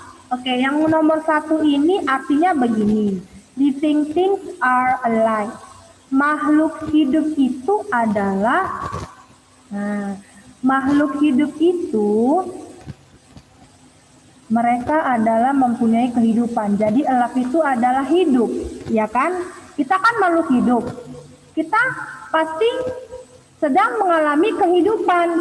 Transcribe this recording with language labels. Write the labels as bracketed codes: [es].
[id] Oke, yang nomor 1 ini artinya begini. [en] Living things are alive. [id] Makhluk hidup itu adalah makhluk hidup itu Mereka adalah mempunyai kehidupan. Jadi alive itu adalah hidup, ya kan? Kita kan makhluk hidup. Kita pasti sedang mengalami kehidupan.